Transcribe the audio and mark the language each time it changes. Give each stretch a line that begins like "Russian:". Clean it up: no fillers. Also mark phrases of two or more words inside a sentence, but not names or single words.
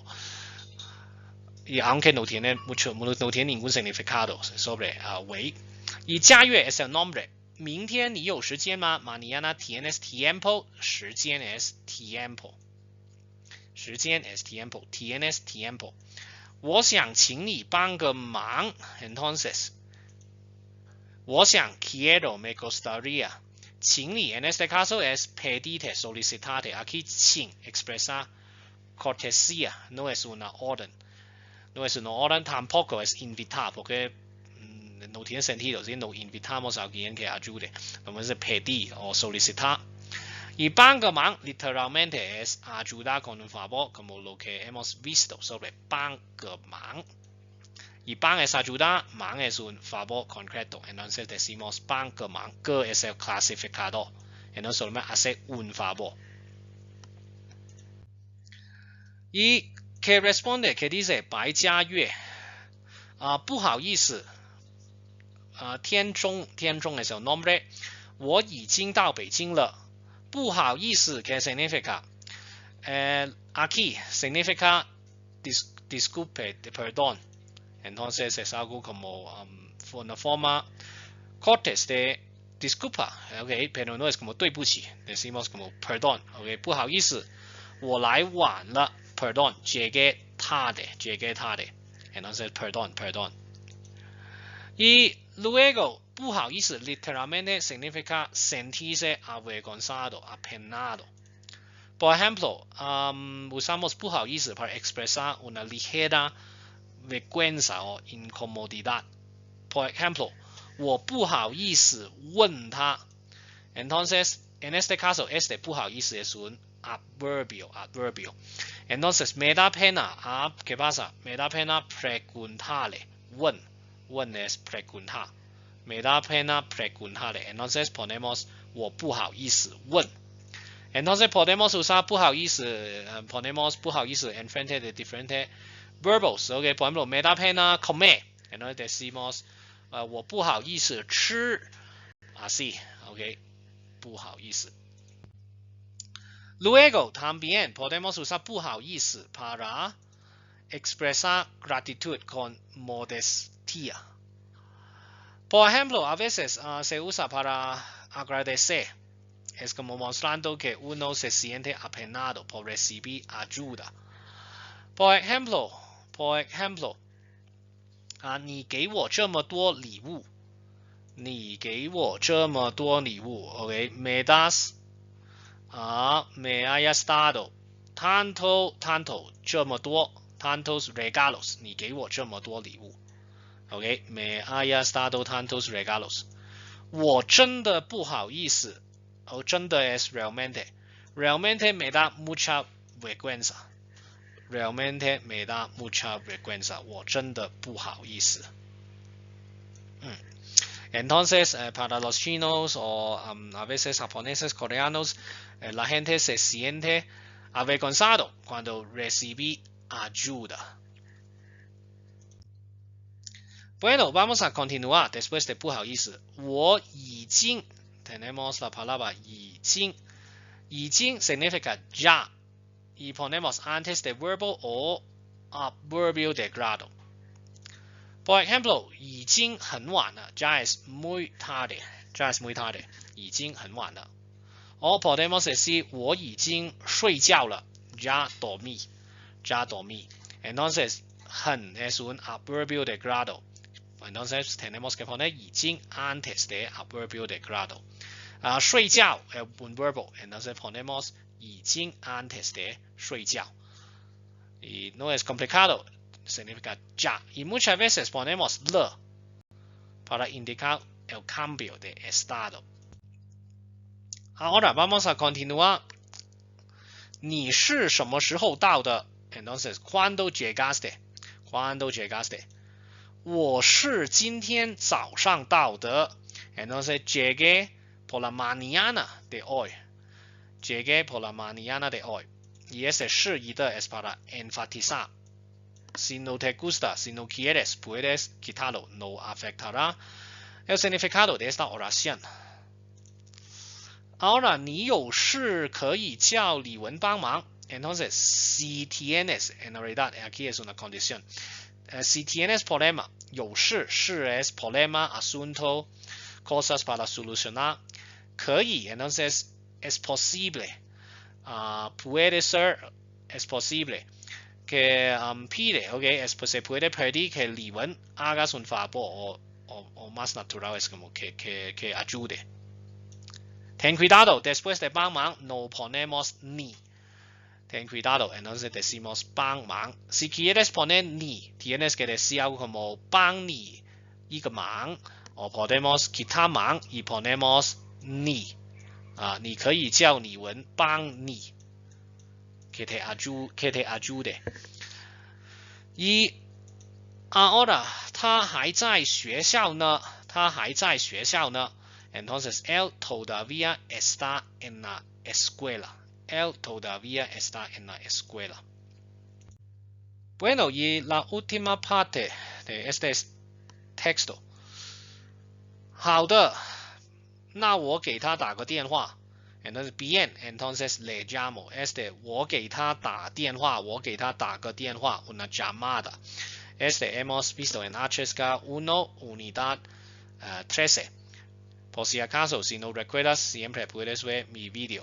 Spanish: Y aunque no tiene ningún significado sobre 喂。y 佳悦 es el nombre.
Chinese: 明天你有时间吗？
Spanish: Mañana tienes tiempo. 时间 es tiempo. 时间 es tiempo. Tienes tiempo.
Chinese: 我想请你帮个忙。Entonces, 我想
Spanish: quiero, me gustaría.
Chinese: 请你
Spanish: en este caso es pedirte, solicitarte. Aquí 请 expresa cortesía, no es una orden. No es una orden, tampoco es invitar, porque no tiene sentido si no invitamos a alguien que ayude. Vamos a pedir o solicitar. Y
Chinese: 帮个忙
Spanish: literalmente es ayudar con un favor, como lo que hemos visto sobre
Chinese: 帮个忙。
Spanish: y 帮 es ayudar, 忙 es un favor concreto. Entonces decimos
Chinese: 帮个忙，
Spanish: 个 es el clasificador. Entonces solamente hace un favor. Y que responde, que dice 白佳悦，
Chinese: 不好意思，
Spanish: 天中 es el nombre，
Chinese: 我已经到北京了。不好意思
Spanish: que significa aquí significa disculpe, perdón. Entonces es algo como una forma cortés de disculpa, okay, pero no es como 对不起 decimos como perdón, okay,
Chinese: 不好意思，我来晚了
Spanish: perdón, llegué tarde, entonces perdón. Y luego
Chinese: 不好意思
Spanish: literalmente significa sentirse avergonzado, apenado. Por ejemplo, usamos
Chinese: 不好意思
Spanish: para expresar una ligera vergüenza o incomodidad. Por ejemplo,
Chinese: 我不好意思问他。
Spanish: Entonces, en este caso, este
Chinese: 不好意思
Spanish: es un adverbio. Entonces, me da pena, ¿qué pasa? Me da pena preguntarle. 问 es preguntar. Me da pena preguntarle. Entonces, ponemos
Chinese: 我不好意思问。
Spanish: Entonces, podemos usar
Chinese: 不好意思
Spanish: ponemos
Chinese: 不好意思
Spanish: enfrente de diferentes verbos, okay, por ejemplo, me da pena comer, entonces decimos
Chinese: 我不好意思吃
Spanish: así, okay,
Chinese: 不好意思。
Spanish: Luego también podemos usar
Chinese: 不好意思
Spanish: para expresar gratitud con modestia. Por ejemplo, a veces se usa para agradecer. Es como mostrando que uno se siente apenado por recibir ayuda. Por ejemplo,
Chinese: 你给我这么多礼物，你给我这么多礼物
Spanish: ，OK， me das me hayas dado tanto
Chinese: 这么多
Spanish: tantos regalos，
Chinese: 你给我这么多礼物
Spanish: ，OK， me hayas dado tantos regalos，
Chinese: 我真的不好意思，真的
Spanish: es realmente me da mucha vergüenza。Realmente me da mucha vergüenza.
Chinese: 我真的不好意思。
Spanish: Entonces, para los chinos o a veces japoneses, coreanos, la gente se siente avergonzado cuando recibe ayuda. Bueno, vamos a continuar después de
Chinese: 不好意思。我已经
Spanish: tenemos la palabra 已经。已经 significa ya. Y ponemos antes de verbo o adverbio de grado. Por ejemplo,
Chinese: 已经很晚了
Spanish: ya es muy tarde,
Chinese: 已经很晚了。
Spanish: O podemos decir
Chinese: 我已经睡觉了
Spanish: ya dormí. Entonces, 很 es un adverbio de grado. Entonces, tenemos que poner 已经 antes de adverbio de grado. 睡觉 es un verbo. Entonces, ponemos 已经 antes de 睡觉 y no es complicado, significa ya, y muchas veces ponemos le para indicar el cambio de estado. Ahora vamos a continuar
Chinese: 你是什么时候到的
Spanish: ？Entonces cuando llegaste？Cuando llegaste？
Chinese: 我是今天早上到的
Spanish: ，entonces llegué por la mañana de hoy。Llegué por la mañana de hoy. Y ese
Chinese: 是一的
Spanish: es para enfatizar. Si no te gusta, si no quieres, puedes quitarlo. No afectará el significado de esta oración. Ahora,
Chinese: 你有事可以叫李文帮忙。
Spanish: Entonces, si tienes, en realidad, aquí es una condición. Si tienes problema, 有事 es problema, asunto, cosas para solucionar. 可以 entonces es posible. Puede ser, es posible. Que pide, okay, se puede pedir que Li Wen hagas un favor o más natural es como que ayude. Ten cuidado, después de 帮忙 no ponemos ni. Ten cuidado, entonces decimos 帮忙. Si quieres poner ni, tienes que decir algo como
Chinese: 帮你一个忙
Spanish: o podemos quitar 忙 y ponemos ni.
Chinese: 你可以叫李文帮你
Spanish: que te ayude. Y ahora
Chinese: 他还在学校呢
Spanish: entonces él todavía está en la escuela. Él todavía está en la escuela. Bueno, y la última parte de este texto.
Chinese: 好的，那我给他打个电话。
Spanish: Entonces, bien, entonces le llamo.
Chinese: 我给他打电话，我给他打个电话
Spanish: una llamada. Hemos visto en HSK 1, unidad 13. Por si acaso, si no recuerdas, siempre puedes ver mi video.